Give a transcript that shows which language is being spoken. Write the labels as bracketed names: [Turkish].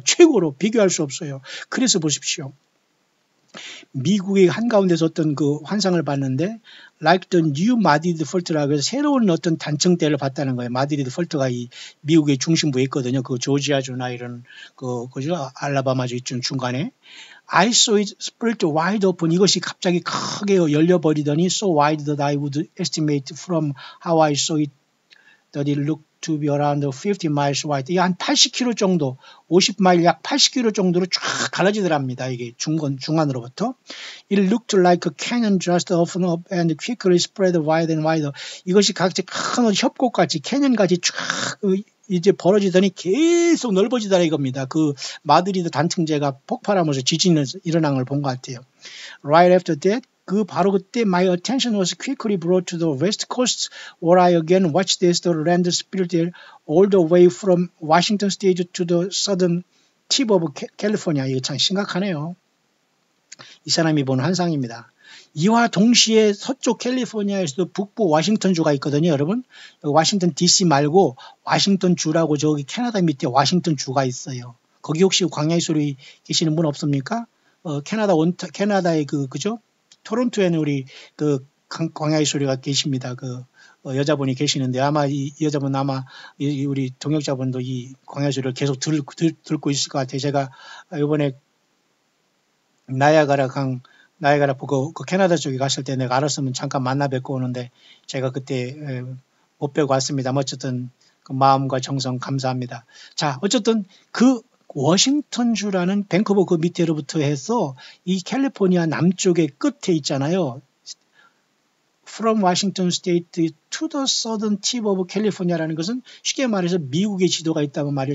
[Korean] 최고로 비교할 수 없어요. 그래서 보십시오. 미국의 한가운데서 어떤 그 환상을 봤는데 [English] like the new Madrid fault [Korean] 라고 해서 새로운 어떤 단층대를 봤다는 거예요. 마드리드 폴트가 이 미국의 중심부에 있거든요. 그 조지아주나 이런 그죠? 알라바마주 이쪽 중간에 [English] I saw it split wide open. [Korean] 이것이 갑자기 크게 열려버리더니 [English] so wide that I would estimate from how I saw it that it looked to be around 50 miles wide. [Korean] 이게 한 80km 정도, 50마일 약 80km 정도로 쫙 갈라지더랍니다. 이게 중간으로부터. [English] It looked like a canyon just opened up and quickly spread wider and wider. [Korean] 이것이 각자 큰 협곡같이 캐년같이 쫙 이제 벌어지더니 계속 넓어지더라 이겁니다. 그 마드리드 단층제가 폭발하면서 지진이 일어난 걸 본 것 같아요. [English] Right after that, [Korean] 바로 그때 [English] my attention was quickly brought to the west coast where I again watched this the land split all the way from Washington state to the southern tip of California. [Korean] 이거 참 심각하네요. 이 사람이 본 환상입니다. 이와 동시에 서쪽 캘리포니아에서도 북부 워싱턴주가 있거든요, 여러분. 워싱턴 DC 말고 워싱턴 주라고 저기 캐나다 밑에 워싱턴 주가 있어요. 거기 혹시 광야의 소리 계시는 분 없습니까? 캐나다의 그죠? 토론토에는 우리 광야의 소리가 계십니다. 여자분이 계시는데 아마 이 여자분 우리 동역자분도 이 광야의 소리를 계속 듣고 있을 것 같아요. 제가 이번에 나야가라 보고 캐나다 쪽에 갔을 때 내가 알았으면 잠깐 만나 뵙고 오는데 제가 그때 못 뵙고 왔습니다. 어쨌든 그 마음과 정성 감사합니다. 자, 어쨌든 워싱턴주라는 밴쿠버 그 밑에로부터 해서 이 캘리포니아 남쪽의 끝에 있잖아요. [English] From Washington State to the southern tip of California라는 [Korean] 것은 쉽게 말해서 미국의 지도가 있다고 말이에요.